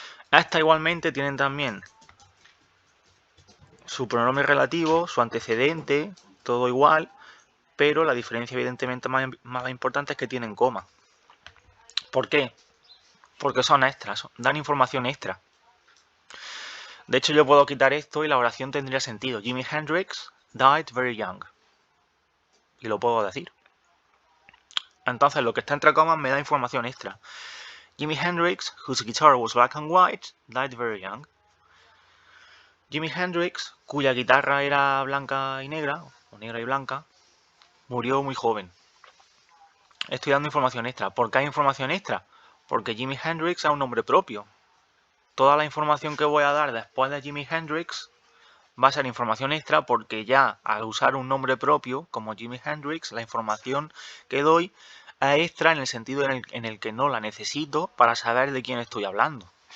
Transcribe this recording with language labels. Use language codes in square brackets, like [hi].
[es] Estas igualmente tienen también su pronombre relativo, su antecedente, todo igual, pero la diferencia evidentemente más importante es que tienen coma. ¿Por qué? Porque son extras, dan información extra. De hecho, yo puedo quitar esto y la oración tendría sentido. [en] Jimi Hendrix died very young. [es] Y lo puedo decir. Entonces, lo que está entre comas me da información extra. [en] Jimi Hendrix, whose guitar was black and white, died very young. [es] Jimi Hendrix, cuya guitarra era blanca y negra, o negra y blanca, murió muy joven. Estoy dando información extra. ¿Por qué hay información extra? Porque Jimi Hendrix es un nombre propio. Toda la información que voy a dar después de Jimi Hendrix va a ser información extra porque ya al usar un nombre propio como Jimi Hendrix, la información que doy es extra en el sentido en el que no la necesito para saber de quién estoy hablando.